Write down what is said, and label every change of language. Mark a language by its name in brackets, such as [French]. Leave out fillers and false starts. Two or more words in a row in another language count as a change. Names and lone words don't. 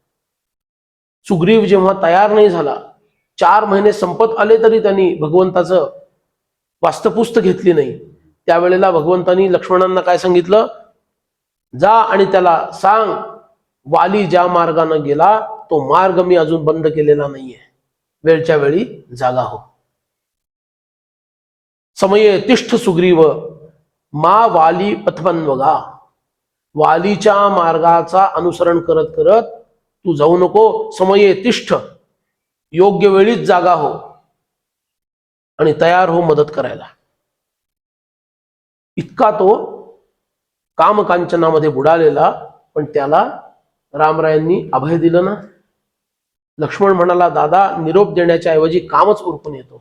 [Marathi] सुग्रीव जेव्हा तयार नाही झाला, 4 महिने संपत आले तरी त्यांनी भगवंताचं वास्तपुस्त घेतली नाही, त्यावेळेला भगवंतानी लक्ष्मणांना काय सांगितलं? जा आणि त्याला सांग, वाली ज्या मार्गाने गेला तो मार्ग मी अजून बंद केलेला नाहीये, वेळच्या वेळी जागा हो. [Sanskrit] समये तिष्ठ सुग्रीव मा वाली पथवन्वगा. [Marathi] वालीच्या मार्गाचा अनुसरण करत करत तू जाऊ नको. [Sanskrit] समये तिष्ठ, [Marathi] योग्य वेळीच जागा हो आणि तयार हो मदत करायला. इतका तो कामकांचनामध्ये बुडालेला, पण त्याला रामरायांनी अभय दिलं ना. लक्ष्मण म्हणाला, दादा निरोप देण्याच्या ऐवजी कामच उरकून येतो.